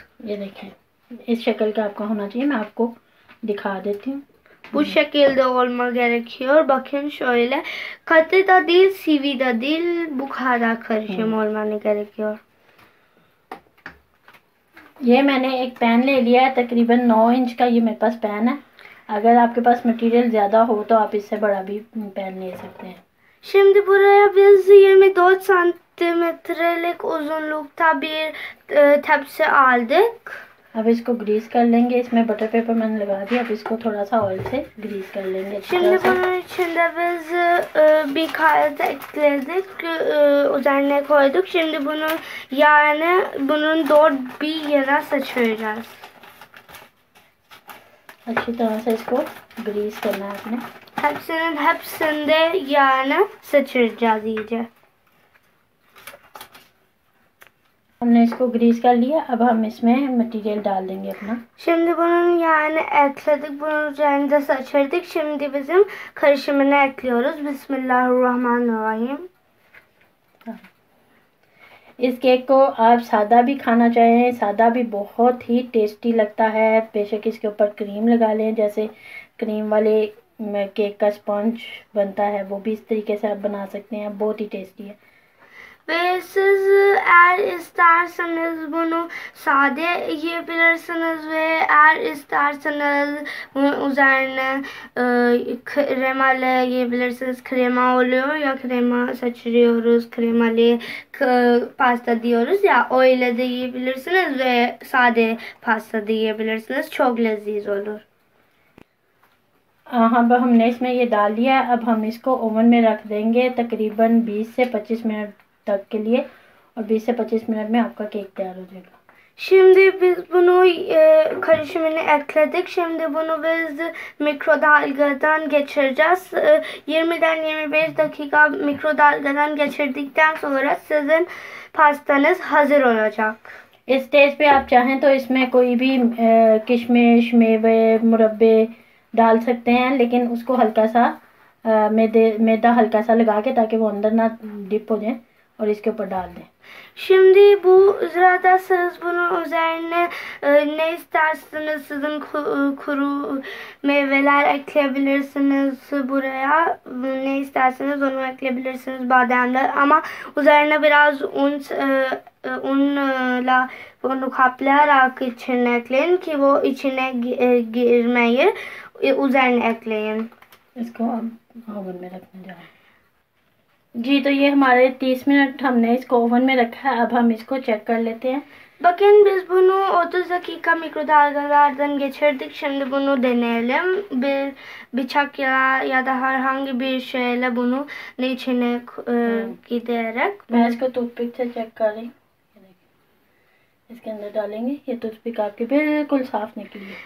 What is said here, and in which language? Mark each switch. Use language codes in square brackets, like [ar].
[hi] ये देखें, इस शक्ल का आपका होना चाहिए। मैं आपको दिखा देती हूँ। [tr] Bu şekilde olma gerekiyor. Bakın şöyle, katı da değil, sıvı da değil, bu kadar karışım olmanı gerekiyor. [hi] ये मैंने एक पैन ले लिया है, तकरीबन 9 इंच का ये मेरे पास पैन है। अगर आपके पास मटेरियल ज़्यादा हो तो आप इससे बड़ा भी पैन ले सकते हैं। [tr] Şimdi buraya biz 24 santimetrelik uzunlukta bir tepsi aldık. [hi] अब इसको ग्रीस कर लेंगे। इसमें बटर पेपर मैंने लगा दिया। अब इसको थोड़ा सा ऑयल से ग्रीस कर लेंगे। [tr] Şimdi bunun içinde biz bir kağıt ekledik, üzerine koyduk. Şimdi bunu bunun 4 bir yana saçıyoruz. [hi] अच्छी तरह से इसको ग्रीस करना है आपने। [tr] Hepsinde yağını saçıracağız iyice. [hi] हमने इसको ग्रीस कर लिया। अब हम इसमें मटेरियल डाल देंगे अपना। [tr] Şimdi bunun yağını ekledik, bunun üzerinde saçırdık. Şimdi bizim karışımını ekliyoruz. [ar] Bismillahirrahmanirrahim. [hi] इस केक को आप सादा भी खाना चाहें, सादा भी बहुत ही टेस्टी लगता है। बेशक इसके ऊपर क्रीम लगा लें, जैसे क्रीम वाले केक का स्पंज बनता है वो भी इस तरीके से आप बना सकते हैं। बहुत ही टेस्टी है। [tr] Ve siz eğer isterseniz bunu sade yiyebilirsiniz ve eğer isterseniz bunun üzerine kremalı yiyebilirsiniz. Krema oluyor ya, krema saçırıyoruz, kremalı pasta diyoruz ya, öyle de yiyebilirsiniz ve sade pasta da yiyebilirsiniz. Çok lezzetli olur. [hi] हाँ, अब हमने इसमें ये डाल दिया है। अब हम इसको ओवन में रख देंगे तकरीबन 20 से 25 मिनट तक के लिए, और 20 से 25 मिनट में आपका केक तैयार हो जाएगा। [tr] Şimdi biz bunu karışımını ekledik. Şimdi bunu biz mikrodalgadan geçireceğiz. 20'den 25 dakika mikrodalgadan geçirdikten sonra sizin pastanız hazır olacak. [hi] इस स्टेज पे आप चाहें तो इसमें कोई भी किशमिश, मेवे, मुरब्बे डाल सकते हैं, लेकिन उसको हल्का सा मैदा हल्का सा लगा के, ताकि वो अंदर ना डिप हो जाए, और इसके ऊपर डाल दें। [tr] Şimdi bu sırada siz bunun üzerine ne isterseniz sizin kuru meyveler ekleyebilirsiniz buraya. Ne isterseniz onu ekleyebilirsiniz, bademler, ama üzerine biraz unla bunu kaplayarak içine ekleyin ki bu içine girmeyi, üzerine ekleyin. [hi] इसको अब oven में रखने जा रहे हैं। जी तो ये हमारे 30 मिनट हमने इसको ओवन में रखा है। अब हम इसको चेक कर लेते हैं। [tr] Bakın biz bunu 30 dakika mikrodalgalardan geçirdik. Şimdi bunu deneyelim. Bir bıçak ya da herhangi bir şeyle bunu içine giderek. [hi] मैं इसको टूथपिक से चेक कर रही हूँ। ये देखिए, इसके अंदर डालेंगे। ये टूथपिक आपकी बिल्कुल साफ निकली है।